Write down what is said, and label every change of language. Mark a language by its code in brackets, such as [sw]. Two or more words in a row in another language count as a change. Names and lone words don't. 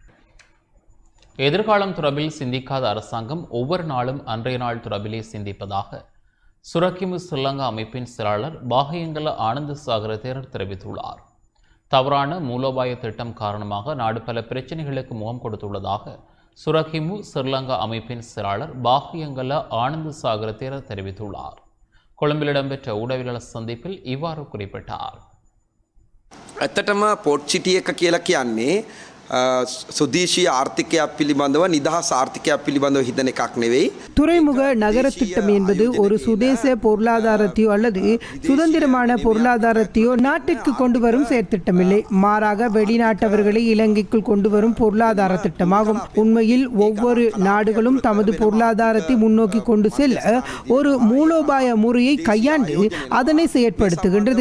[ta] எதிர்காலம் தொடர்பில் சிந்திக்காத அரசாங்கம் ஒவ்வொரு நாளும் அன்றைய நாள் தொடர்பிலே சிந்திப்பதாக சுரக்கிமு ஸ்ரீலங்கா அமைப்பின் செயலாளர் பாகியங்கல ஆனந்த சாகர தேரர் தெரிவித்துள்ளார். தவறான மூலோபாய திட்டம் காரணமாக நாடு பல பிரச்சனைகளுக்கு முகம் கொடுத்துள்ளதாக சுரக்கிமு ஸ்ரீலங்கா அமைப்பின் செயலாளர் பாகியங்கல ஆனந்த சாகர தேரர் தெரிவித்துள்ளார். கொழும்பில் இடம்பெற்ற ஊடகவியலாளர் சந்திப்பில் இவ்வாறு குறிப்பிட்டார். [si] ඇත්තටම පොට්චිටිය එක කියලා කියන්නේ සුදේශීය ආර්ථිකයක් පිළිබඳව නිදහස් ආර්ථිකයක් පිළිබඳව හිතන එකක් නෙවෙයි. [ta] துறைமுக நகர திட்டம் என்பது ஒரு சுதேச பொருளாதாரத்தையோ அல்லது சுதந்திரமான பொருளாதாரத்தையோ நாட்டிற்கு கொண்டு வரும் செயற்திட்டமில்லை. மாறாக வெளிநாட்டவர்களை இலங்கைக்குள் கொண்டு வரும் பொருளாதார திட்டமாகும். உண்மையில் ஒவ்வொரு நாடுகளும் தமது பொருளாதாரத்தை முன்னோக்கி கொண்டு செல்ல ஒரு மூலோபாய முறையை கையாண்டு அதனை செயற்படுத்துகின்றது.